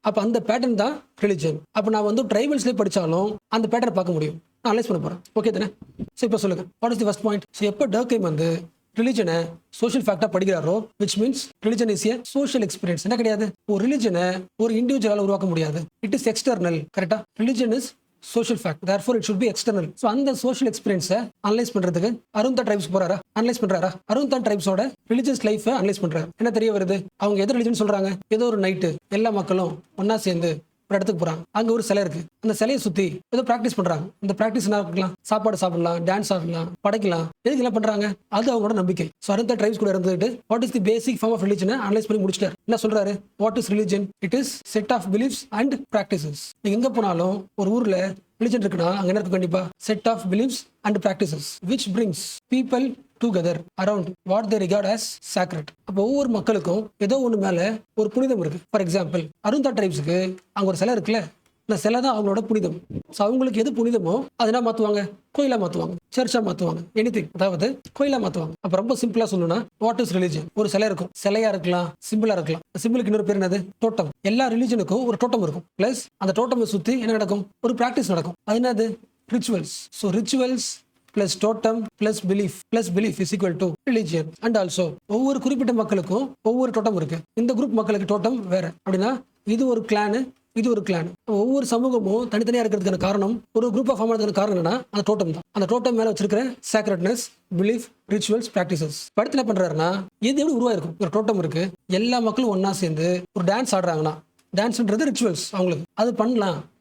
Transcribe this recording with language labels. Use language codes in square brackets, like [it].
[ta] அப்ப அந்த பேட்டர்ன் தான் ரிலிஜன். அப்ப நான் வந்து ட்ரைபல்ஸ்லேயே படிச்சாலும் அந்த பேட்டர்ன் பார்க்க முடியும். நான் அனலைஸ் பண்ண போறேன். ஓகே தானே? ஸோ இப்போ சொல்லுங்க, what is the first point? So எப்போ டர்க்கைம் வந்து ரிலிஜனை social ஃபேக்டா படிக்கிறாரோ, [en] Which means religion is a social experience. [ta] என்ன கிடையாது? ஒரு ரிலிஜனை ஒரு இண்டிவிஜுவலால உருவாக்க முடியாது. [en] It is external. கரெக்டா? Religion is social fact, therefore it should be external. [ta] So அந்த சோஷியல் எக்ஸ்பீரியன்ஸை அனலைஸ் பண்றதுக்கு அருந்தா ட்ரைப்ஸ் போறாரா? அனலைஸ் பண்றாரா? அருந்தா ட்ரைப்ஸோட ரிலிஜியஸ் லைஃபை அனலைஸ் பண்றாரு. என்ன தெரிய வருது? அவங்க எது ரிலிஜன் சொல்றாங்க? ஏதோ ஒரு நைட்டு எல்லா மக்களும் ஒன்னா சேர்ந்து ஒரு இடத்துக்கு போறாங்க. அங்க ஒரு சிலை இருக்கு. அந்த சிலையை சுத்தி ஏதோ பிராக்டிஸ் பண்றாங்க. இந்த பிராக்டிஸ் என்ன இருக்கலாம்? சாப்பாடு சாப்பிடலாம், டான்ஸ் ஆடலாம், படைக்கலாம். எதுக்கு எல்லாம் பண்றாங்க? அது அவங்களோட நம்பிக்கை. ஸோ அருந்தா ட்ரைப்ஸ் கூட இருந்துட்டு what is the basic form of ரிலிஜனை analyse பண்ணி முடிச்சிட்டாரு. என்ன சொல்றாரு? What is religion? [en] It is set of beliefs and practices. [ta] நீங்க எங்க போனாலும் ஒரு ஊர்ல ரிலிஜன் இருக்குன்னா அங்க என்ன இருக்கும்? [en] கண்டிப்பா set of beliefs and practices which brings people together around what they regard as sacred. [ta] அப்போ ஒவ்வொரு மக்களுக்கும் ஏதோ ஒன்று மேல ஒரு புனிதம் இருக்கு. ஃபார் எக்ஸாம்பிள் அருந்தா ட்ரைப்ஸுக்கு அங்க ஒரு சிலை இருக்குல்ல, இந்த சிலை தான் அவங்களோட புனிதம். ஸோ அவங்களுக்கு எது புனிதமோ அதை என்ன மாற்றுவாங்க? கோயிலா மாற்றுவாங்க, சர்ச்சா மாற்றுவாங்க, எனிதிங், அதாவது கோயிலா மாற்றுவாங்க. அப்போ ரொம்ப சிம்பிளா சொல்லணும்னா வாட் இஸ் ரிலிஜன்? ஒரு சிலை இருக்கும், சிலையா இருக்கலாம், சிம்பிளா இருக்கலாம். சிம்பிளுக்கு இன்னொரு பேர் என்னது? டோட்டம். எல்லா ரிலிஜனுக்கும் ஒரு டோட்டம் இருக்கும். பிளஸ் அந்த டோட்டமை சுற்றி என்ன நடக்கும்? ஒரு ப்ராக்டிஸ் நடக்கும். அது என்னது? Rituals. [en] So rituals plus totem plus belief is equal to religion. [ta] And also ஒவ்வொரு குறிப்பிட்ட மக்களுக்கும் ஒவ்வொரு டோட்டம் இருக்கு. இந்த குரூப் மக்களுக்கு டோட்டம் வேற. அப்படின்னா இது ஒரு கிளானு, இது ஒரு கிளான். ஒவ்வொரு சமூகமும் தனித்தனியா இருக்கிறதுக்கான காரணம், ஒரு குரூப் ஆஃப் ஃபார்ம் ஆனதுக்கான காரணம் என்னன்னா அந்த டோட்டம் தான். அந்த டோட்டம் மேல வச்சிருக்கிற சேக்ரெட்னஸ், பிலீஃப், ரிச்சுவல்ஸ், பிராக்டிசஸ். படத்துல என்ன பண்றாருன்னா இது எப்படி உருவாயிருக்கும்? ஒரு டோட்டம் இருக்கு, எல்லா மக்களும் ஒன்னா சேர்ந்து ஒரு டான்ஸ் ஆடுறாங்கன்னா, டான்ஸ்ன்றது ரிச்சுவல்ஸ் அவங்களுக்கு, அது பண்ணலாம்.